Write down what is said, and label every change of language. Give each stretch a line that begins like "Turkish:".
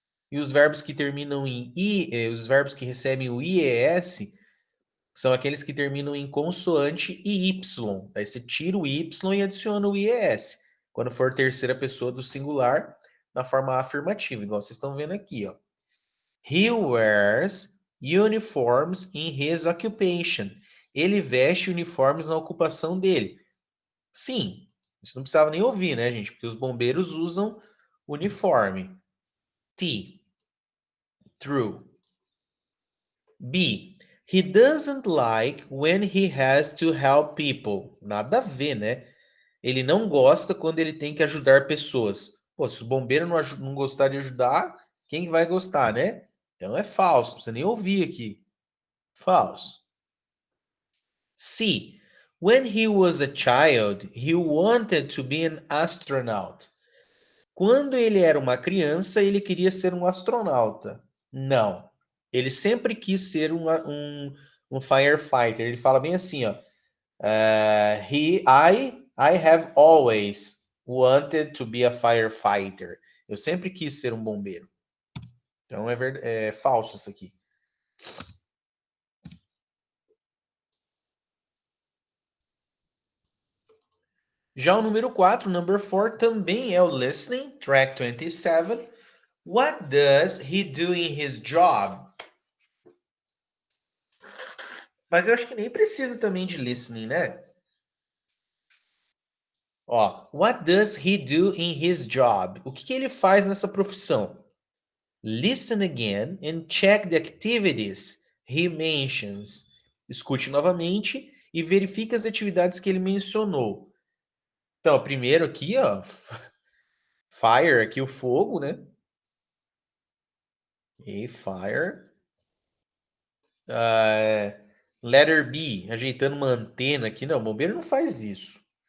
Portuguese: E os verbos que terminam em I, os verbos que recebem o IES são aqueles que terminam em consoante e Y. Aí você tira o Y e adiciona o IES. Quando for terceira pessoa do singular, na forma afirmativa, igual vocês estão vendo aqui, ó.
English: He wears uniforms in his occupation.
Portuguese: Ele veste uniformes na ocupação dele. Sim, isso não precisava nem ouvir, né, gente? Porque os bombeiros usam uniforme. T. True. B.
English: He doesn't like when he has to help people.
Portuguese: Nada a ver, né? Ele não gosta quando ele tem que ajudar pessoas. Pô, se o bombeiro não gostar de ajudar, quem vai gostar, né? Então é falso, não precisa nem ouvir aqui.
English: False. C. When he was a child, he wanted to be an astronaut.
Portuguese: Quando ele era uma criança, ele queria ser um astronauta. Não. Ele sempre quis ser um firefighter. Ele fala bem assim, ó.
English: I have always wanted to be a firefighter.
Portuguese: Eu sempre quis ser um bombeiro. Então é falso isso aqui. Já o número 4, number 4, também é o listening, track 27.
English: What does he do in his job?
Portuguese: Mas eu acho que nem precisa também de listening, né?
English: Ó, what does he do in his job?
Portuguese: O que ele faz nessa profissão?
English: Listen again and check the activities he mentions.
Portuguese: Escute novamente e verifique as atividades que ele mencionou. Então, primeiro aqui, ó, fire, aqui o fogo, né? E fire. Letter B, ajeitando uma antena aqui. Não, o bombeiro não faz isso.